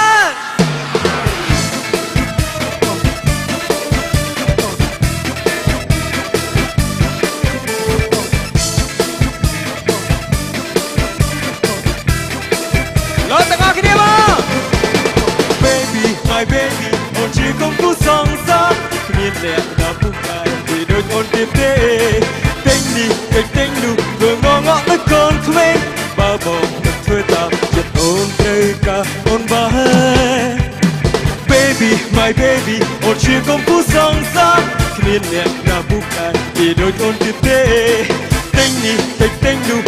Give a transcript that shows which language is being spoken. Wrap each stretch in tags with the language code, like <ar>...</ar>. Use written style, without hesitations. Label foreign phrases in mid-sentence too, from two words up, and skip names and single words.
<km>លោតទាំងអស់គ្នាបង</km> <en>Baby my baby</en> <km>អូនជាកុំគូស ង្សារគ្មានអ្នកណាពុកកាយពីដូចអូនទៀតទេទិញនេះទិញនោះធ្វើងងក់ដូចកូនក្មេងបើបងមិនធ្វើតាមចិត្តអូនត្រូវការអូនបើ</km> <en>Baby my baby</en> <km>អូនជាកុំគូសង្សារគ្មានអ្នកណាពុក កាយពីដូចអូនទៀតទេទិញនេះទិញនោះ</km>